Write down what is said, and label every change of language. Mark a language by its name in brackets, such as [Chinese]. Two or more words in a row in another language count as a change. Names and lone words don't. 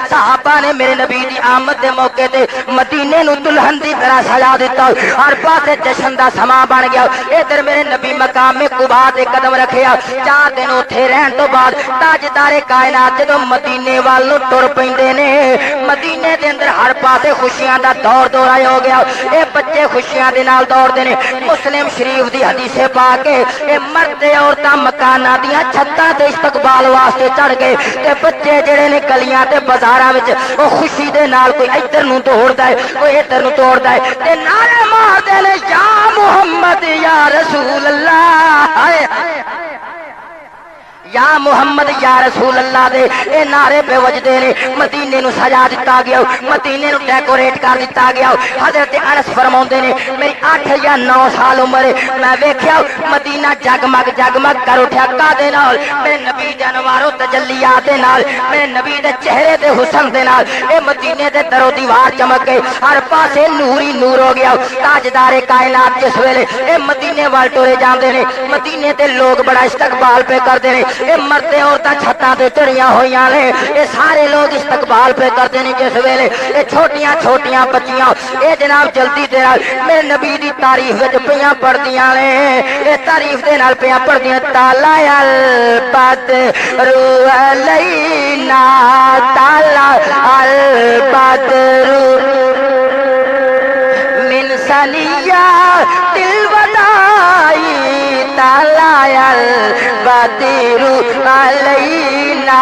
[Punjabi] صحابہ نے میرے نبی دی آمد دے موقع تے مدینے نو دلہن دی طرح سجا دیتا، ہر پاسے جشن دا سما بن گیا۔ ادھر میرے نبی مقام قبا تے قدم رکھیا، 4 دن اوتھے رہن تو بعد تاجدار کائنات جدوں مدینے والوں ٹر پیندے نے، مدینے دے اندر ہر پاسے خوشیاں دا دور دورہ ہو گیا۔ اے بچے خوشیاں دے نال دوڑ دے نے۔ مسلم شریف دی حدیث پاک کے اے مرد عورتاں مکاناں دیاں چھتاں تے استقبال واسطے چڑھ گئے تے بچے جڑے نے گلیاں تے بازاراں وچ او خوشی دے نال کوئی ادھر نوں دوڑدا ہے، کوئی ادھر نوں دوڑدا ہے تے نعرے ماردے نے [Arabic] یا محمد یا رسول اللہ، یا محمد یا رسول اللہ [Punjabi] دے اے نعرے پہ وجدے نے۔ مدینے نو سجا دتا گیا، مدینے نو ڈیکوریٹ کر دتا گیا۔ حضرت انس فرماوندے نے میری 8 یا 9 سال عمر میں ویکھیا مدینہ جگمگ جگمگ کر اٹھیا کادے نال؟ میرے نبی دے انوار و تجلیات دے نال، میرے نبی دے چہرے دے حسن دے نال اے مدینے دے در و دیوار چمک گئے، ہر پاسے نور ہی نور ہو گیا۔ تاجدار کائنات جس ویلے اے مدینے وال ٹرے جاندے نے، مدینے تے لوگ بڑا استقبال پہ کردے نے۔ اے مرد عورتاں چھتاں تے چڑھیاں ہویاں نے، اے سارے لوگ استقبال پہ کردے نے جس ویلے اے چھوٹیاں چھوٹیاں بچیاں اے جناب جلدی دے نال میرے نبی دی تعریف وچ پیاں پڑھدیاں نے، اے تعریف دے نال پیاں پڑھدیاں [Arabic] تالا البدر علینا تالا البدر من ثنیات الوداع تالا البدر علینا